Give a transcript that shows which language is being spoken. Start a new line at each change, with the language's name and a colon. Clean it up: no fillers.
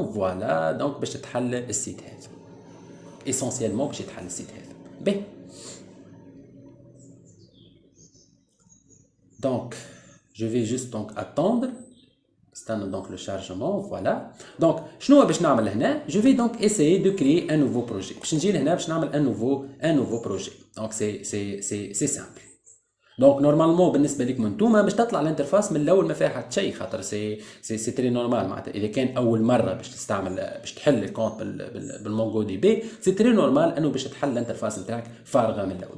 Arabic: Voilà, donc باش تتحل السيت هذا. Essentiellement باش يتحل السيت هذا. باهي.
French: Donc, je vais juste donc attendre.
Arabic: استنى
French: donc le chargement. Voilà. Donc,
Arabic: شنو باش نعمل هنا؟
French: Je vais donc essayer de créer un nouveau projet.
Arabic: باش نجي لهنا باش نعمل
French: un nouveau projet. Donc, c'est simple.
Arabic: دونك نورمالمون بالنسبه لكم انتوما باش تطلع الانترفاس من الاول ما فيها حتى شيء، خاطر
French: سي تري نورمال.
Arabic: معناتها اذا كان اول مره باش تستعمل باش تحل الكونت بالمونجو دي بي،
French: سي تري نورمال
Arabic: انه باش تحل الانترفاس نتاعك فارغه من الاول.